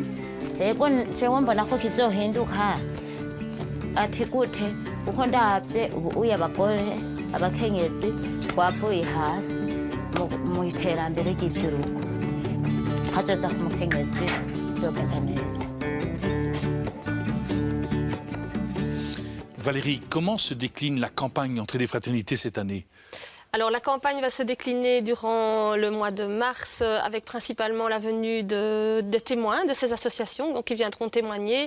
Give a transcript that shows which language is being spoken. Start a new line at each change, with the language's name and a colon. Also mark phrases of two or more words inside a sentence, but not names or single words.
Rundi: Yego jewe mbona ko kizohinduka ati gute uko ndavye ubu uye abagore abakenyezi twavuye hasi mu iterambere ry'ivyurugo hazoza ku mukenyezi bizogenda neza.
French: Valérie, comment se décline la campagne Entrée des fraternités cette année? Alors la campagne va se décliner durant le mois de mars avec principalement la venue des témoins de ces associations donc, qui viendront témoigner.